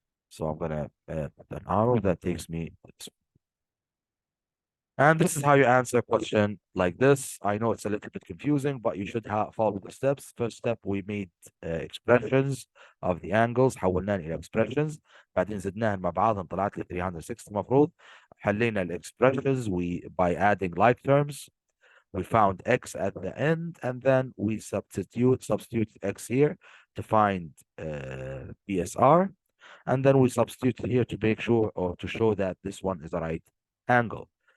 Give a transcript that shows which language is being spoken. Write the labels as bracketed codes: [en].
[en] So I'm gonna put an arrow that takes me to this. And this is how you answer a question like this. I know it's a little bit confusing, but you should follow the steps. First step, we made expressions of the angles، [ar] حولناها إلى [en] expressions. [ar] بعدين زدناها مع بعض طلعت لي 360 المفروض. [en] حلينا expressions by adding like terms. We found x at the end, and then we substitute x here to find PSR. And then we substitute here to make sure or to show that this one is a right angle.